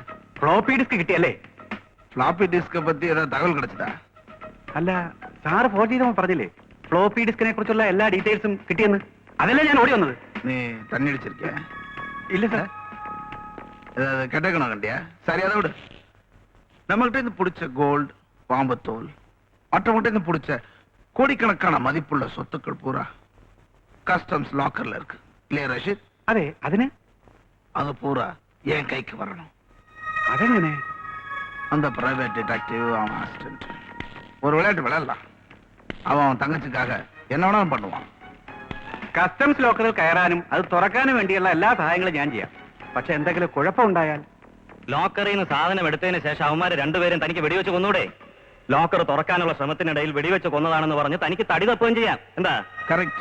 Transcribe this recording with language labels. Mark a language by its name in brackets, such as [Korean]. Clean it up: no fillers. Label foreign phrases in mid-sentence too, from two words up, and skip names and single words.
[English] floppy disk [Malayalam] കിട്ടിയല്ലേ? [English] floppy disk [Tamil] பத்தி ஏதாவது தகவல் கிடைச்சதா? [Malayalam] അല്ല, സാറ് ഫോൺ ചെയ്തപ്പോൾ പറഞ്ഞില്ലേ [English] floppy disk [Malayalam] കുറിച്ചുള്ള എല്ലാ ഡീറ്റെയിൽസും കിട്ടിയെന്ന്? അതല്ലേ ഞാൻ ഓടി വന്നത്. [Tamil] நீ தண்ணி அடிச்சிருக்கிய? [Malayalam] ഇല്ല സാർ. [Tamil] ஏதாவது கெட்டக்கணும் கண்டியா? சரி, அதை விடு. நம்மகிட்ட இருந்து பிடிச்ச கோல்டு, பாம்புத்தோல், மற்றவங்கிட்ட இருந்து பிடிச்ச கோடிக்கணக்கான மதிப்புள்ள சொத்துக்கள் பூரா [English] customs locker [Tamil] இருக்கு இல்லையா ரஷீத்? [Malayalam] അതെ, അതിന് [Tamil] அது பூரா என் கைக்கு வரணும். [Malayalam] അതെങ്ങനെ? [Tamil] அந்த [English] private detective, [Tamil] அவன் அசிஸ்டன்ட், ஒரு விளையாட்டு விளையாடலாம். அவன் தங்கச்சிக்காக என்ன வேணாலும் பண்ணுவான். [English] customs locker [Malayalam] കയറാനും അത് തുറക്കാനും വേണ്ടിയുള്ള എല്ലാ സഹായങ്ങളും ഞാൻ ചെയ്യാം. പക്ഷെ എന്തെങ്കിലും കുഴപ്പമുണ്ടായാൽ? ലോക്കറിൽ നിന്ന് സാധനം എടുത്തതിന് ശേഷം അവന്മാര് രണ്ടുപേരും തനിക്ക് വെടിവെച്ച് കൊന്നൂടെ? ലോക്കർ തുറക്കാനുള്ള ശ്രമത്തിനിടയിൽ വെടിവെച്ച് കൊന്നതാണെന്ന് പറഞ്ഞ് തനിക്ക് തടി തപ്പുകയും ചെയ്യാം. എന്താ? [Tamil] கரெக்ட்.